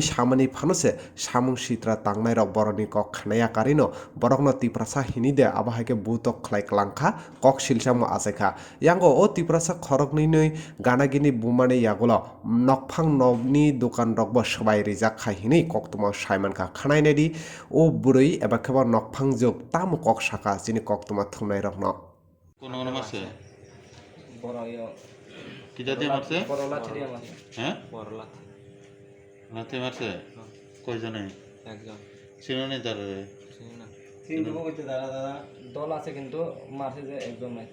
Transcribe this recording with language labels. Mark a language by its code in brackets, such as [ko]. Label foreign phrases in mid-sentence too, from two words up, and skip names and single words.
[trp] सामानि फानसे सामुं सित्रा तांनाय रक बरकनि कक खानाया कारिनो बरकनो तिप्रासा हिनिदे आबाहायके बुतक खलायक्लांखा कक सिलसामो आसेखा यांगो ओ तिप्रासा खरकनि नै गानागिनि बुमाने यागुलो नकफां नबनि दखान रकबो सबाय रिजाक खाहिनि कक्तमा सायमानखा खानायनायदि ओ बुरै एबा खेबा नकफां जोग ताम कक साखा जिनि कक्तमा थुमनाय रकनो [bn] কোন মাসে বড় ইয়ে কি জাতীয় মারছে বড়লা ছিড়িয়া মাছ হ্যাঁ বড়লা লাথি মারছে কয়জনে একজন চিনো নি তার চিনি না চিনতে বলতে দাদা দল আছে কিন্তু মারছে যে একজন নাই